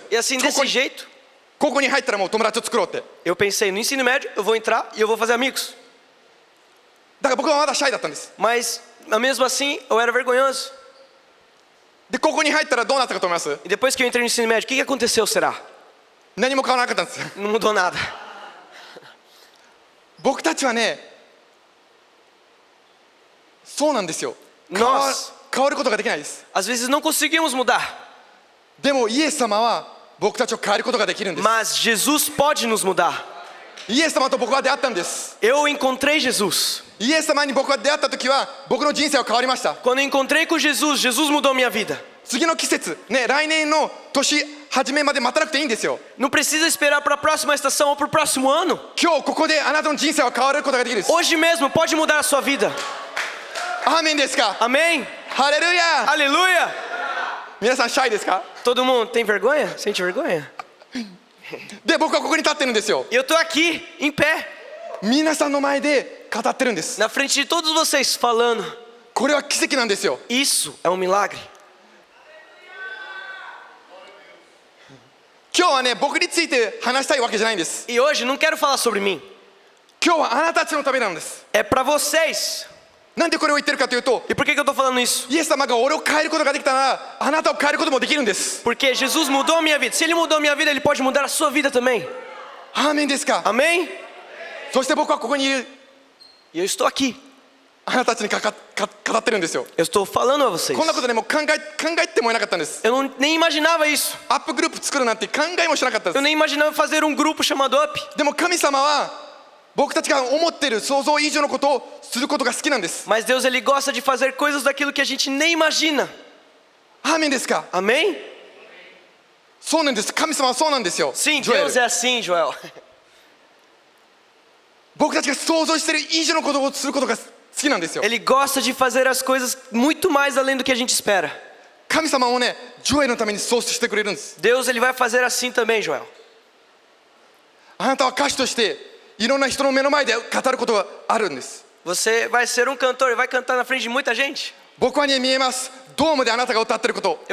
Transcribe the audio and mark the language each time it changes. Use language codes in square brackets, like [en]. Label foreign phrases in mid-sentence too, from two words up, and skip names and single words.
[pt] E assim, [ja] 高校 [pt] desse [ja] に [pt] jeito, [ja] 高校に入ったらもう友達を作ろうって。 [pt] eu pensei, no ensino médio eu vou entrar e eu vou fazer amigos. [ja] だから僕はまだシャイだったんです。 [pt] Mas mesmo assim eu era vergonhoso. [ja] で高校に入ったらどうなったかと思います？ [pt] E depois que eu entrei no ensino médio, o que aconteceu será? [ja] 何も変わらなかったんです。 [pt] Não mudou nada. [ja] 僕たちはね、そうなんですよ。変 [pt] Nós [ja] わることができないです。 [pt] às vezes não conseguimos mudar, [ja] でもイエス様は僕たちを変えることができるんです。 [pt] mas Jesus pode nos mudar. [ja] イエス様と僕は出会ったんです。 [pt] Eu encontrei Jesus. [ja] イエス様に僕が出会った時は僕の人生は変わりました。 [pt] Quando eu encontrei com Jesus, Jesus mudou minha vida. [ja] 次の季節ね、来年の年初めまで待たなくていいんですよ。 [pt] Não precisa esperar para a próxima estação ou para o próximo ano. [ja] 今日ここであなたの人生は変わることができるんです。 [pt] Hoje mesmo pode mudar a sua vida. [ja] アーメンですか？ [pt] Amém? [ja] ハレルヤ。 [pt] Aleluia! [ja] 皆さんシャイですか？ [pt] Todo mundo tem vergonha? Sente vergonha? [ja] で僕はここに立ってるんですよ。 [pt] E eu tô aqui, em pé, [ja] 皆さんの前で語ってるんです。 [pt] na frente de todos vocês, falando. [ja] これは奇跡なんですよ。 [pt] Isso é um milagre. [ja] 今日はね、僕について話したいわけじゃないんです。 [pt] E hoje não quero falar sobre mim. [ja] 今日はあなたたちのためなんです。 [pt] É para vocês. [ja] なんでこれを言ってるかというと、 [pt] E por que eu tô falando isso? [ja] イエス様が俺を変えることができたなら、あなたを変えることもできるんです。 [pt] Porque Jesus mudou a minha vida. Se Ele mudou a minha vida, Ele pode mudar a sua vida também. [ja] アーメンですか？ [pt] Amém? [ja] そして僕はここにいる [pt] E eu estou aqui. [ja] あなたたちに語ってるんですよ。 [pt] Eu estou falando a vocês. [ja] こんなことね、もう考えてもいなかったんです。 [pt] Eu nem imaginava isso. [ja] アップグループ作るなんて考えもしなかったで [pt] Eu [ja] す。 [pt] nem imaginava fazer um grupo chamado Up. [ja] でも神様は僕たちが思っている想像以上のことをすることが好きなんです。 [pt] Mas Deus, Ele gosta de fazer coisas daquilo que a gente nem imagina. [ja] アーメンですか？ [pt] Amém? [ja] そうなんです。神様はそうなんですよ。 [pt] Sim, ジョエル Deus é assim, Joel. [ja] 僕たちが想像している以上のことをすることが好きなんですよ。 [pt] Ele gosta de fazer as coisas muito mais além do que a gente espera. [ja] 神様もね、ジョエルのためにそうしてくれるんです。 [pt] Deus, Ele vai fazer assim também, Joel. [ja] あなたは歌手としていろんな人の目の前で語ることがあるんです。 [pt] Você vai ser um cantor e vai cantar na frente de muita gente. [ja] 僕はね、見えます。ドームであなたが歌ってること。